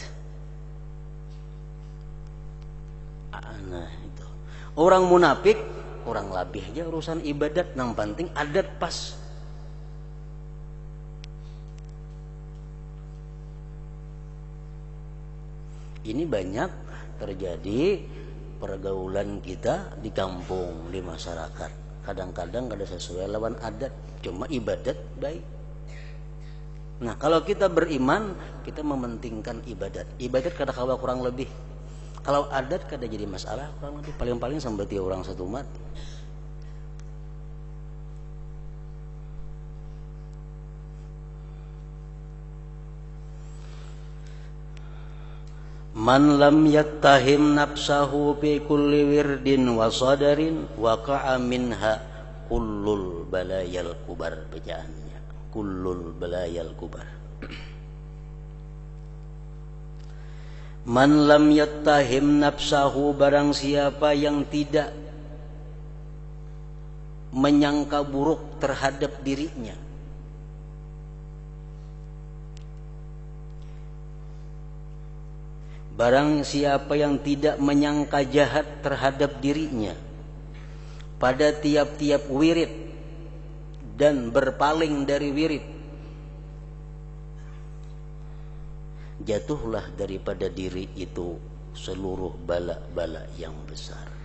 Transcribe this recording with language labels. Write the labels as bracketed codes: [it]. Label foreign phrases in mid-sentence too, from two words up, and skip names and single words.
[id] Nah, itu orang munafik kurang lebih aja urusan ibadat, yang penting adat pas. Ini banyak terjadi pergaulan kita di kampung, di masyarakat. [bjn] kadang-kadang kada sesuai lawan adat, cuma ibadat baik. [id] Nah, kalau kita beriman, kita mementingkan ibadat. [bjn] Ibadat kada kawa kurang lebih. Kalau adat kada jadi masalah kurang lebih, paling-paling sambati orang satu umat. [ar] من لم يتهم نفسه في كل ورد وصادر وقع منها كل البلايا الكبر, bacaannya كل البلايا الكبر. من لم يتهم نفسه, [id] barang siapa yang tidak menyangka buruk terhadap dirinya, barang siapa yang tidak menyangka jahat terhadap dirinya pada tiap-tiap wirid dan berpaling dari wirid, jatuhlah daripada diri itu seluruh bala-bala yang besar.